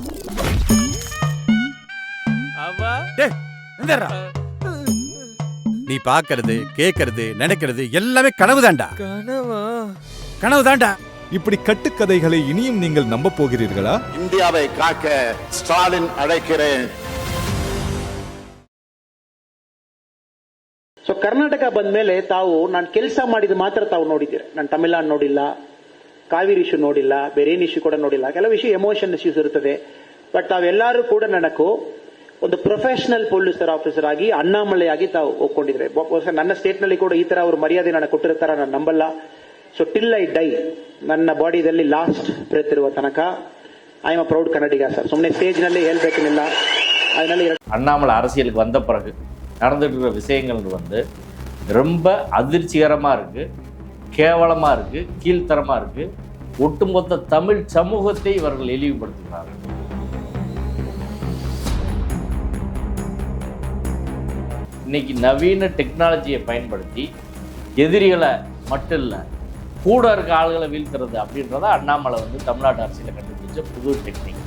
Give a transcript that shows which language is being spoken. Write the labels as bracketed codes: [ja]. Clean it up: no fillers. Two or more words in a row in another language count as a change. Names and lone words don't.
[ta] அப்பா டேய் எந்தடா? நீ பாக்குறது கேக்குறது நினைக்கிறது எல்லாமே கனவுதான்டா. கனவா? கனவுதான்டா. இப்படி கட்டுக்கதைகளை இனியும் நீங்கள் நம்ப போகிறீர்களா? இந்தியாவை காக்க ஸ்டாலின் அழைக்கிறேன். [kn] ಸೊ ಕರ್ನಾಟಕ ಬಂದ ಮೇಲೆ ತಾವು ನಾನು ಕೆಲಸ ಮಾಡಿದ ಮಾತ್ರ ತಾವು ನೋಡಿದ್ದೀರಿ. ನಾನು ತಮಿಳ್ನಾಡು ನೋಡಿಲ್ಲ, ಕಾವೇರಿ ಇಶ್ಯೂ ನೋಡಿಲ್ಲ, ಬೇರೆ ಏನು ಇಶ್ಯೂ ಕೂಡ ನೋಡಿಲ್ಲ. ಕೆಲವು ಇಶ್ಯೂ [en] emotion issues [kn] ಇರುತ್ತದೆ. ಬಟ್ ತಾವೆಲ್ಲರೂ ಕೂಡ ನನಗೂ ಒಂದು [en] professional police officer [kn] ಆಗಿ ಅಣ್ಣಾಮಲೆಯಾಗಿ ತಾವು ಒಪ್ಕೊಂಡಿದ್ರೆ. ನನ್ನ ಸ್ಟೇಟ್ ನಲ್ಲಿ ಕೂಡ ಈ ತರ ಅವರು ಮರ್ಯಾದೆ ನನಗೆ ಕೊಟ್ಟಿರ್ತಾರ ನಾನು ನಂಬಲ್ಲ. [en] so till I die [kn] ನನ್ನ ಬಾಡಿಯಲ್ಲಿ [en] last breath [kn] ಇರುವ ತನಕ [en] I am a proud Kannadiga sir. [kn] ಸುಮ್ಮನೆ ಸ್ಟೇಜ್ ನಲ್ಲಿ ಹೇಳ್ಬೇಕೇನಿಲ್ಲ. [ta] அதனால அண்ணாமலை அரசியலுக்கு வந்த பிறகு நடந்துட்டு இருக்கிற விஷயங்கள் வந்து ரொம்ப அதிர்ச்சிகரமாக இருக்குது, கேவலமாக இருக்குது, கீழ்த்தரமாக இருக்குது. ஒட்டுமொத்த தமிழ் சமூகத்தை இவர்கள் இழிவுபடுத்துகிறார்கள். இன்னைக்கு நவீன டெக்னாலஜியை பயன்படுத்தி எதிரிகளை மட்டும் இல்லை கூட இருக்க ஆளுகளை வீழ்த்துறது அப்படின்றத அண்ணாமலை வந்து தமிழ்நாட்டு அரசியலை கண்டுபிடிச்ச புது டெக்னிக்.